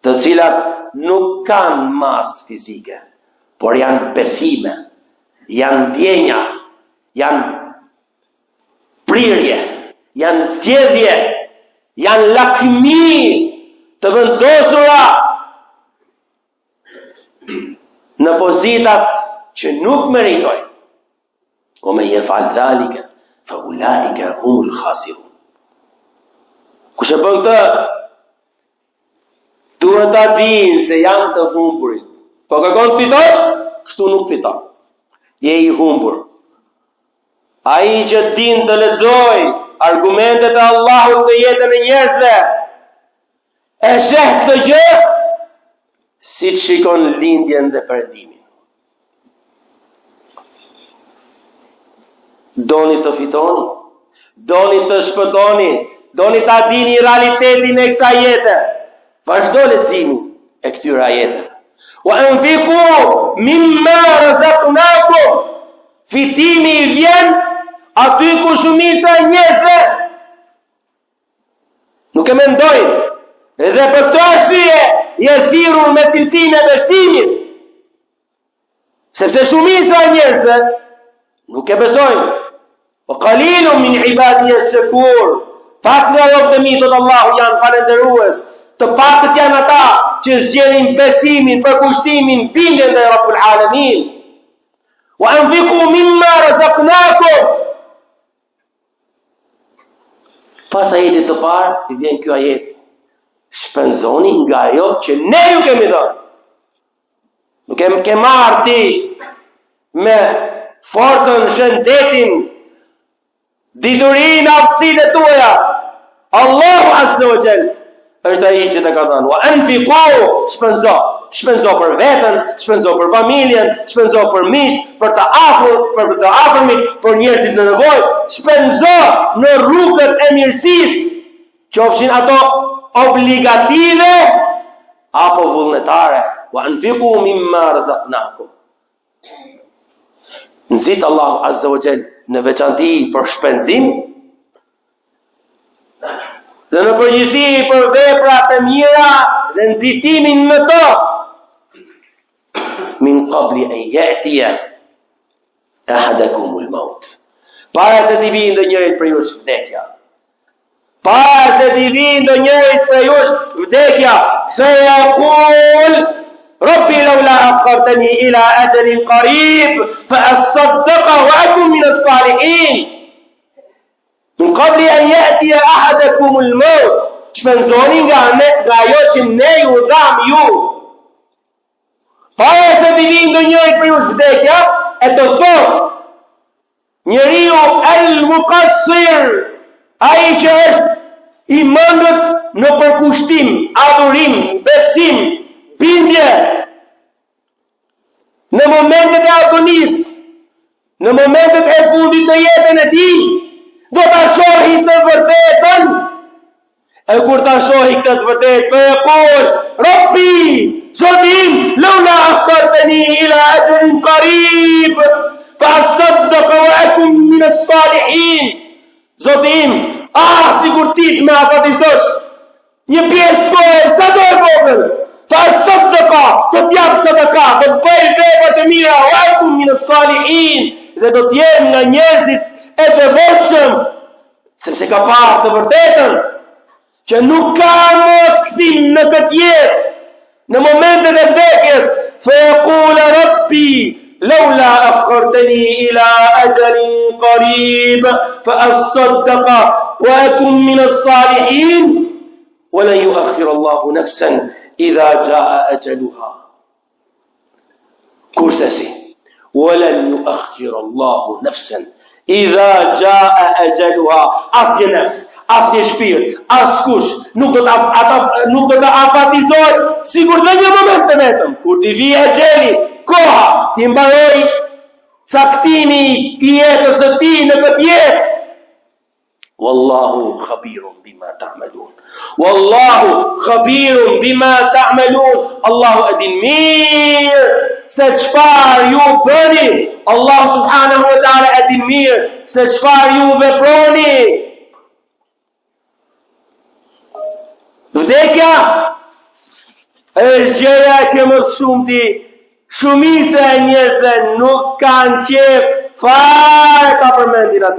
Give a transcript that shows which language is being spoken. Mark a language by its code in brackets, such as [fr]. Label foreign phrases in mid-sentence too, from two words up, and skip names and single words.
[sq] të cilat nuk kanë masë fizike, por janë besime, janë ndjenja, janë prirje, janë zgjedhje, janë lakmi të vendosura në pozitat që nuk meritojnë. [ar] ومن يفعل ذلك, فأولئك هم الخاسرون. [sq] Kush e bën këtë, duhet ta dinë se janë të humburit. Po kërkon të fitosh, kështu nuk fiton. Je i humbur. Ai që din të lexoj argumentet e Allahut në jetën e njerëzve, e sheh këtë gjë si të shikon lindjen dhe perëndimin. Doni të fitoni, doni të shpëtoni, doni ta dini realitetin e kësaj jete. Vazhdo leximin e këtyre ajeteve. [ar] وأنفقوا مما رزقناكم. [sq] Fitimi i vjen aty ku shumica e njerëzve nuk e mendojnë. Edhe për këtë arsye je thirrur me cilësinë e besimit. Sepse shumica e njerëzve nuk e besojnë. [ar] وقليل من عبادي الشكور. [sq] Pak nga robët e mi, thot Allahu, janë falëndërues. Të pakët janë ata që zgjedhin besimin, përkushtimin, bindjen te [ar] رب العالمين. وأنفقوا مما رزقناكم. [sq] Pas ajetit të parë, i vjen ky ajet. Shpenzoni nga ajo që ne ju kemi dhënë. Nuk ke marrë ti me forcën, shëndetin, diturinë, aftësitë tuaja. Allahu [ar] عز وجل [sq] është ai që të ka dhënë. [ar] وأنفقوا, [sq] shpenzo për veten, shpenzo për familjen, shpenzo për miqt, për të afërmit, për njerëzit në nevojë, shpenzo në rrugët e mirësisë, qofshin ato obligative apo vullnetare. [ar] وأنفقوا مما رزقناكم. [sq] Nxit Allahu [ar] عز وجل [sq] në veçanti për shpenzim dhe në përgjithësi për veprat e mira dhe nxitimin në to. [ar] من قبل أن يأتي أحدكم الموت. [sq] Para se t'i vijë ndonjërit prej jush vdekja. Para se t'i vijë ndonjërit prej jush vdekja, se [ar] يقول رب لولا أخرتني إلى أجل قريب فأصدق وأكون من الصالحين. من قبل أن يأتي أحدكم الموت. [sq] Shpenzoni nga ajo që ne ju dham ju. Para se t'i vijë ndonjërit prej jush vdekja, e të thotë njeriu al-muqassir, ai që është i mëndët në përkushtim, adhurim, besim, bindje, në momentet e agonisë, në momentet e fundit të jetën e tij, do ta shohë të vërtetën. E kur ta shohë këtë të vërtetë, [ar] فيقول رب، Zotim، لولا أخرتني إلى أجل قريب فأصدق وأكون من الصالحين. [sq] Zotim, sigur ti të më afatizosh një pjesë kohë sa do e vogël, [ar] فأصدق, [sq] të t'jap sadaka, do të bëj vepra të mira, [ar] وأكون من الصالحين, [sq] dhe do të jem nga njerëzit e devotshëm, sepse ka parë të vërtetën që nuk ka më kthim në këtë jetë, në momentet e vdekjes, [ar] فيقول رب لولا أخرتني إلى أجل قريب فأصدق وأكون من الصالحين ولن يؤخر الله نفسا إذا جاء أجلها. Kursesi ولن يؤخر الله نفسا إذا جاء أجلها. [sq] Asnjë nefs, asnjë shpirt, askush nuk do të afatizohet, sigur në një moment të vetëm, kur t'i vijë ajali, koha, t'i mbaroj caktimi i jetës së tij në këtë jetë. [ar] والله خبير بما تعملون. والله خبير بما تعملون. [sq] Allahu e din mirë se çfarë ju bëni. [ar] الله سبحانه وتعالى [sq] e din mirë se çfarë ju veproni. Vdekja është gjëja që më shumti, shumica e njerëzve nuk kanë qef fare ta përmendin atë.